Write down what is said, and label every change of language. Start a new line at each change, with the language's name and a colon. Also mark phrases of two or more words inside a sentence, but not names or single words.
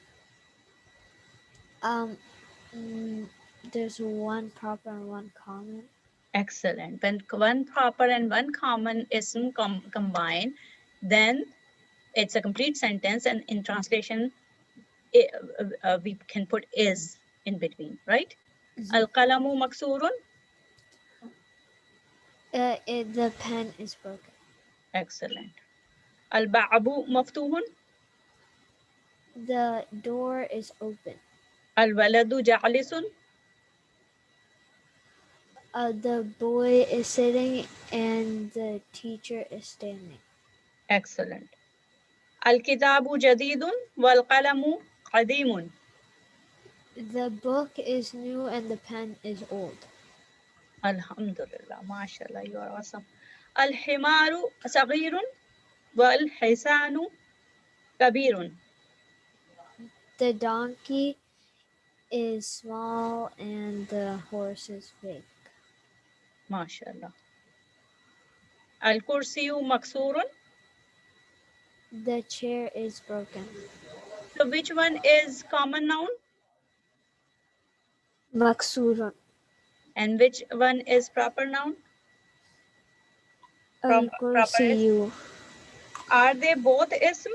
English: There's one proper and one common. Excellent. When one proper and one common ism combine, then it's a complete sentence, and in translation we can put is in between, right?
Arabic: القلم مكسور.
English: The pen is broken. Excellent.
Arabic: الباب مفتوح.
English: The door is open.
Arabic: الولد جالس.
English: The boy is sitting and the teacher is standing. Excellent.
Arabic: الكتاب جديد والقلم قديم.
English: The book is new and the pen is old.
Arabic: الحمد لله، ما شاء الله,
English: you are awesome.
Arabic: الحمار صغير والحصان كبير.
English: The donkey is small and the horse is big. Mashallah.
Arabic: الكرسي مكسور.
English: The chair is broken. So which one is common noun? Maksurun. And which one is proper noun? Al-kursiyu. Are they both ism?